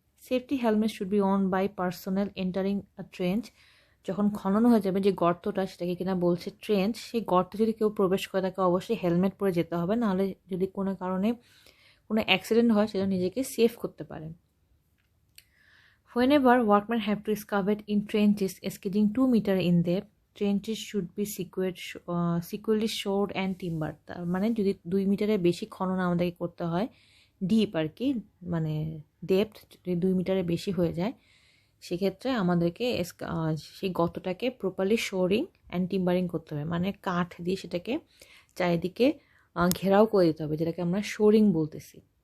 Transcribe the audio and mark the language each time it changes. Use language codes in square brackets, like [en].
[en] Safety helmet should be worn by personal entering a trench. [bn] যখন খনন হয়ে যাবে যে গর্তটা, সেটাকে কিনা বলছে ট্রেঞ্চ, সেই গর্তে যদি কেউ প্রবেশ করে তাকে অবশ্যই হেলমেট পরে যেতে হবে, নাহলে যদি কোনো কারণে কোনো অ্যাক্সিডেন্ট হয় সেটা নিজেকে সেফ করতে পারে। [en] Whenever workmen have to excavate in trenches exceeding 2 meters in depth, trenches should be securely shored and timbered. [bn] তার মানে যদি 2 মিটারের বেশি খনন আমাদেরকে করতে হয়, ডিপ আর কি, মানে ডেপথ যদি 2 মিটারের বেশি হয়ে যায়, সেক্ষেত্রে আমাদেরকে সেই গর্তটাকে প্রপারলি শোরিং অ্যান্ড টিম্বারিং করতে হবে, মানে কাঠ দিয়ে সেটাকে চারিদিকে ঘেরাও করে দিতে হবে, যেটাকে আমরা শোরিং বলতেছি।